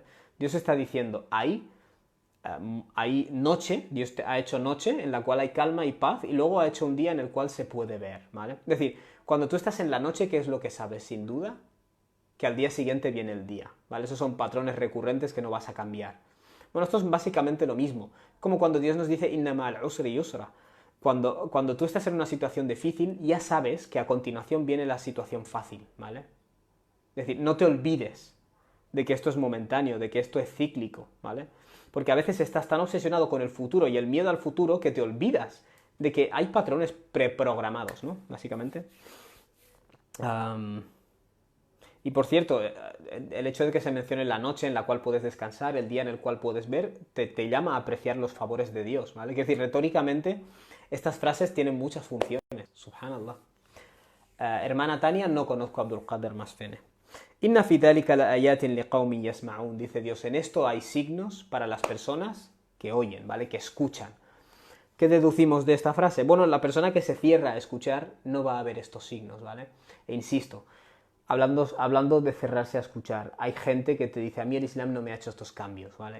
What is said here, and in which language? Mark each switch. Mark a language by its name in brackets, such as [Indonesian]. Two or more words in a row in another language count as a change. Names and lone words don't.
[Spanish] Dios está diciendo, hay noche, Dios ha hecho noche en la cual hay calma y paz, y luego ha hecho un día en el cual se puede ver, ¿vale? Es decir, cuando tú estás en la noche, ¿qué es lo que sabes? Sin duda, que al día siguiente viene el día, ¿vale? Esos son patrones recurrentes que no vas a cambiar. Bueno, esto es básicamente lo mismo, como cuando Dios nos dice [Arabic] إن مع العسر يسرا. [Spanish] Cuando tú estás en una situación difícil, ya sabes que a continuación viene la situación fácil, ¿vale? Es decir, no te olvides de que esto es momentáneo, de que esto es cíclico, ¿vale? Porque a veces estás tan obsesionado con el futuro y el miedo al futuro que te olvidas de que hay patrones preprogramados, ¿no? Básicamente. Y por cierto, el hecho de que se mencione la noche en la cual puedes descansar, el día en el cual puedes ver, te llama a apreciar los favores de Dios, ¿vale? Es decir, retóricamente, estas frases tienen muchas funciones. Subhanallah. Hermana Tania, no conozco a Abdul Qadir Masfene. [Arabic] إن في ذلك لآيات لقوم يسمعون, [Spanish] dice Dios, en esto hay signos para las personas que oyen, ¿vale? Que escuchan. ¿Qué deducimos de esta frase? Bueno, la persona que se cierra a escuchar no va a ver estos signos, ¿vale? E insisto, hablando de cerrarse a escuchar, hay gente que te dice, a mí el Islam no me ha hecho estos cambios, ¿vale?